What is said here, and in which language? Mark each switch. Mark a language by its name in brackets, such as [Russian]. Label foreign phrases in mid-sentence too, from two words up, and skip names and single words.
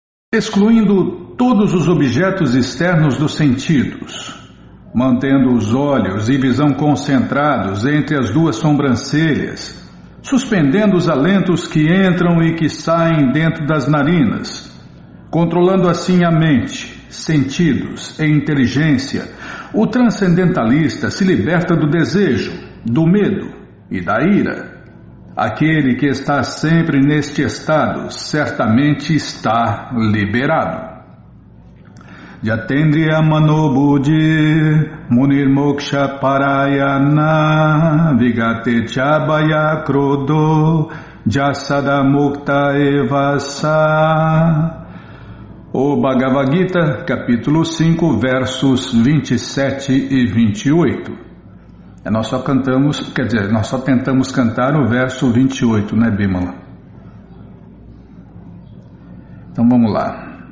[Portuguese] excluindo todos os objetos externos dos sentidos, mantendo os olhos e visão concentrados entre as duas sobrancelhas, suspendendo os alentos que entram e que saem dentro das narinas, controlando assim a mente, sentidos e inteligência, o transcendentalista se liberta do desejo, do medo e da ira. Aquele que está sempre neste estado certamente está liberado. [Sanskrit] Jatendriya Manobudhi Munirmoksha Parayana Vigate Chabaya Krodo Jasada Mukta Evasa. [Portuguese] O Bhagavad Gita, capítulo 5, versos 27 e 28. Nós só tentamos cantar o verso 28, né, Bimala? Então vamos lá.